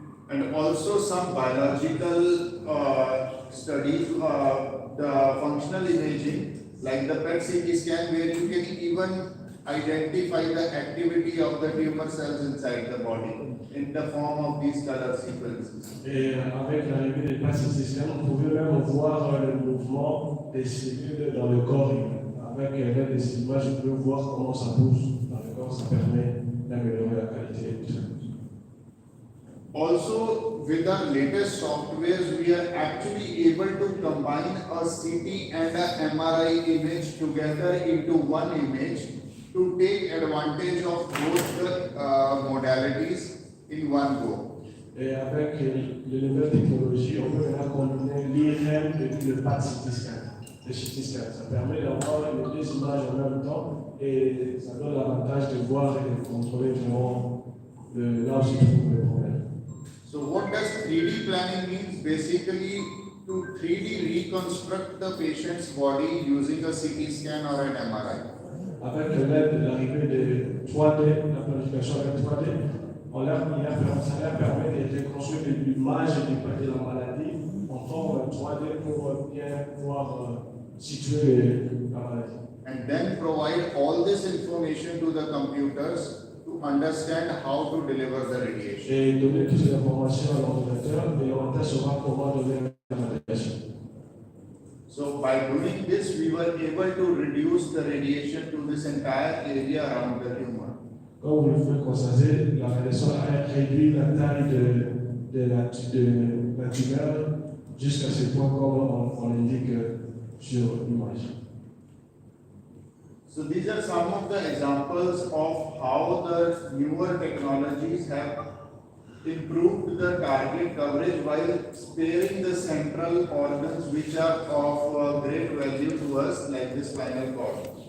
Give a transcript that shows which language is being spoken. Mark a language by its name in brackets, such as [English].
[English] And also some biological studies, the functional imaging, like the PET CT scan, where you can even identify the activity of the tumor cells inside the body in the form of these color sequences. [French] Et avec l'arrivée des PET CT scans, on pouvait même voir le mouvement des cellules dans le corps humain. Avec l'aide des images, on peut voir comment ça bouge dans le corps, ça permet d'améliorer la qualité du traitement. [English] Also, with the latest softwares, we are actually able to combine a CT and a MRI image together into one image to take advantage of both the modalities in one go. [French] Et avec les nouvelles technologies, on peut maintenant combiner l'IRM et le PET CT scan. Le CT scan, ça permet d'avoir les deux images en même temps et ça donne l'avantage de voir et de contrôler vraiment là où se trouve le problème. [English] So what does 3D planning means? Basically, to 3D reconstruct the patient's body using a CT scan or an MRI. [French] Avec l'aide de l'arrivée de 3D, la planification avec 3D, ça leur permet de reconstruire l'image de la maladie en forme 3D pour bien pouvoir situer la maladie. [English] And then provide all this information to the computers to understand how to deliver the radiation. [French] Et donner toutes ces informations à l'ordinateur, et l'ordinateur saura comment donner la radiation. [English] So by doing this, we were able to reduce the radiation to this entire area around the tumor. [French] Comme vous le pouvez constater, la radiation a réduit la taille de la tumeur jusqu'à ce point comme on l'indique sur l'image. [English] So these are some of the examples of how the newer technologies have improved the target coverage while sparing the central organs which are of great value to us, like the spinal cord.